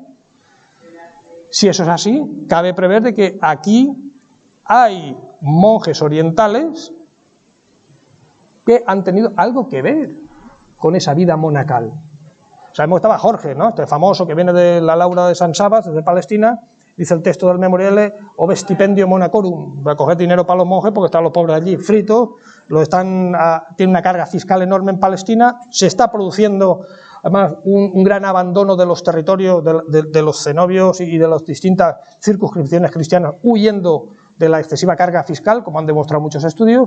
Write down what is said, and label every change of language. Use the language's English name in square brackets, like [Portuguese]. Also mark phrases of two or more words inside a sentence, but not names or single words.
[Spanish] Si eso es así, cabe prever de que aquí hay monjes orientales que han tenido algo que ver con esa vida monacal. Sabemos que estaba Jorge, ¿no? Este famoso que viene de la Laura de San Sabas, desde Palestina, Dice el texto del Memoriale, [Latin] ob stipendio monacorum, [Spanish] va a coger dinero para los monjes porque están los pobres allí fritos, tiene una carga fiscal enorme en Palestina, se está produciendo además un gran abandono de los territorios de los cenobios y de las distintas circunscripciones cristianas, huyendo de la excesiva carga fiscal, como han demostrado muchos estudios.